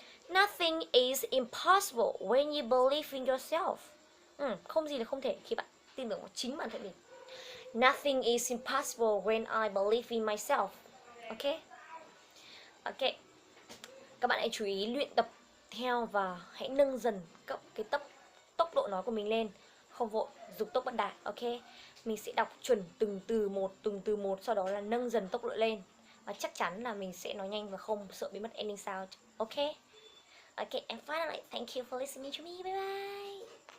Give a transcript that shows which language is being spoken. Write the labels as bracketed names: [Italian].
[English] Nothing is impossible when you believe in yourself. [Vietnamese] Không gì là không thể khi bạn tin tưởng vào chính bản thân mình. [English] Nothing is impossible when I believe in myself. Ok. [Vietnamese] Các bạn hãy chú ý luyện tập theo và hãy nâng dần cái tốc độ nói của mình lên. Không vội, dục tốc bất đạt. Ok. Mình sẽ đọc chuẩn từng từ một, sau đó là nâng dần tốc độ lên. Và chắc chắn là mình sẽ nói nhanh và không sợ bị mất ending sound. Ok. [English] And finally, thank you for listening to me. Bye bye.